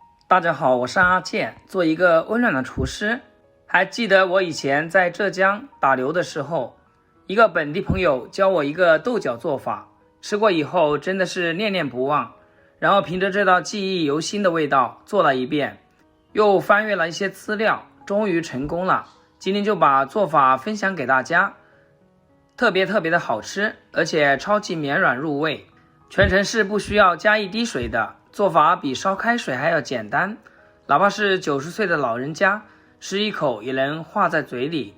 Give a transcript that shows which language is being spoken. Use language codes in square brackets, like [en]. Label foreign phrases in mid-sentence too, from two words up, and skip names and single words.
[zh] 大家好，我是阿健，做一個溫暖的廚師。還記得我以前在浙江打流的時候，一個本地朋友教我一個豆角做法，吃過以後真的是念念不忘。然後憑着這道記憶猶新的味道做了一遍，又翻閱了一些資料，終於成功了。今天就把做法分享給大家，特別的好吃，而且超級綿軟入味，全程是不需要加一滴水的。做法比燒開水還要簡單，哪怕是90歲的老人家吃一口也能化在嘴裡。